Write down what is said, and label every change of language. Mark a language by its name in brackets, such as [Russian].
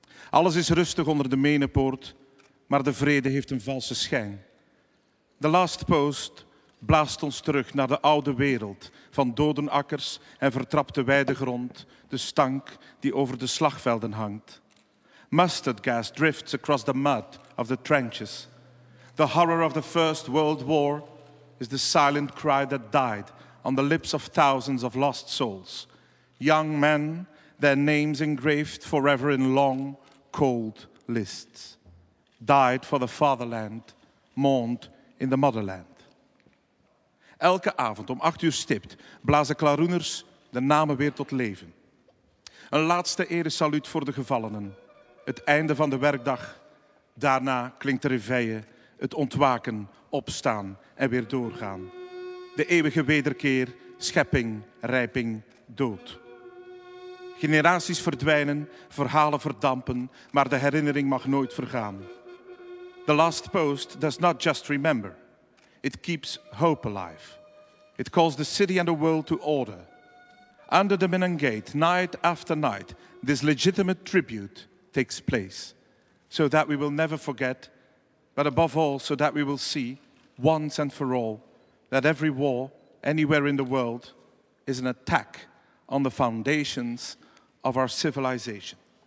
[Dutch] Alles is rustig onder de Menepoort, maar de vrede heeft een valse schijn. The Last Post blaast ons terug naar de oude wereld van dodenakkers en vertrapte weidegrond, de stank die over de slagvelden hangt. [English] Mustard gas drifts across the mud of the trenches. The horror of the First World War is the silent cry that died on the lips of thousands of lost souls. Young men, their names engraved forever in long, cold lists. Died for the fatherland, mourned in the motherland. [Dutch] Elke avond om 8 uur stipt blazen klaroeners de namen weer tot leven. Een laatste eresaluut voor de gevallenen. Het einde van de werkdag. Daarna klinkt de reveille, het ontwaken, opstaan en weer doorgaan. De eeuwige wederkeer, schepping, rijping, dood. Generaties verdwijnen, verhalen verdampen, maar de herinnering mag nooit vergaan. [English] The Last Post does not just remember. It keeps hope alive. It calls the city and the world to order. Under the Menon Gate, night after night, this legitimate tribute takes place, so that we will never forget, but above all, so that we will see, once and for all, that every war, anywhere in the world, is an attack on the foundations of our civilization.